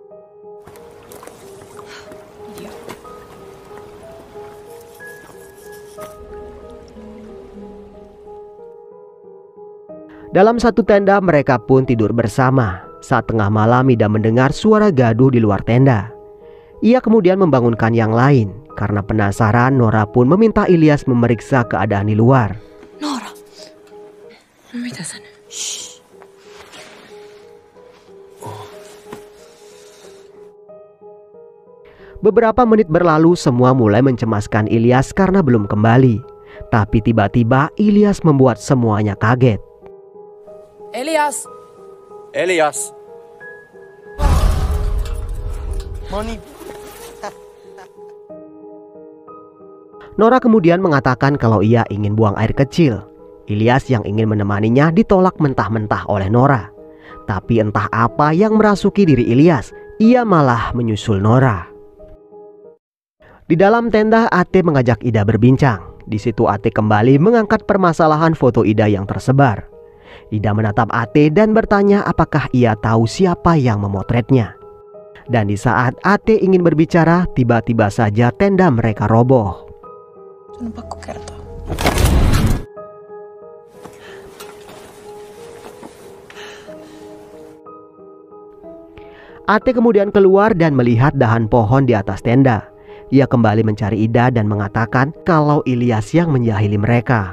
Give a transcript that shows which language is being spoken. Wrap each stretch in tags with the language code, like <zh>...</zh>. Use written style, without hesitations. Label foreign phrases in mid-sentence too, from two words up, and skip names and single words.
<id>Dalam satu tenda mereka pun tidur bersama. Saat tengah malam Ida mendengar suara gaduh di luar tenda. Ia kemudian membangunkan yang lain. Karena penasaran, Nora pun meminta Ilyas memeriksa keadaan di luar. Nora.</id> <fi>Mitä sä nyt?</fi> <id>Beberapa menit berlalu, semua mulai mencemaskan Ilyas karena belum kembali. Tapi tiba-tiba Ilyas membuat semuanya kaget. Elias! Elias! Moni. Nora kemudian mengatakan kalau ia ingin buang air kecil. Ilyas yang ingin menemaninya ditolak mentah-mentah oleh Nora. Tapi entah apa yang merasuki diri Ilyas, ia malah menyusul Nora. Di dalam tenda, Ate mengajak Ida berbincang. Di situ Ate kembali mengangkat permasalahan foto Ida yang tersebar. Ida menatap Ate dan bertanya apakah ia tahu siapa yang memotretnya. Dan di saat Ate ingin berbicara, tiba-tiba saja tenda mereka roboh.</id> <fi>Sun on pakko kertoa.</fi> <id>Ate kemudian keluar dan melihat dahan pohon di atas tenda. Ia kembali mencari Ida dan mengatakan kalau Ilyas yang menjahili mereka.</id>